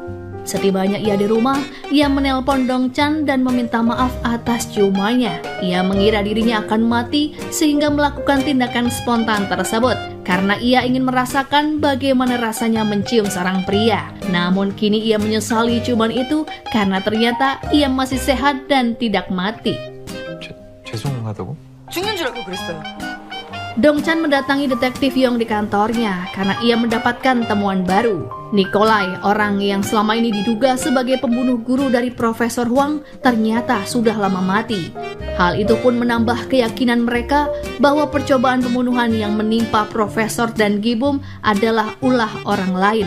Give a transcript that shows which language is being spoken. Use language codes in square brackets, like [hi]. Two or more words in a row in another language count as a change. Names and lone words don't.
[id] Setibanya ia di rumah, ia menelpon Dong-chan dan meminta maaf atas ciumannya. Ia mengira dirinya akan mati sehingga melakukan tindakan spontan tersebut karena ia ingin merasakan bagaimana rasanya mencium seorang pria. Namun kini ia menyesali ciuman itu karena ternyata ia masih sehat dan tidak mati. [ko] 죄송하다고? 죽는 줄 알고 그랬어요. [id] Dong-chan mendatangi detektif Yong di kantornya karena ia mendapatkan temuan baru. Nikolai, orang yang selama ini diduga sebagai pembunuh guru dari Profesor Huang, ternyata sudah lama mati. Hal itu pun menambah keyakinan mereka bahwa percobaan pembunuhan yang menimpa Profesor dan Gi-bum adalah ulah orang lain.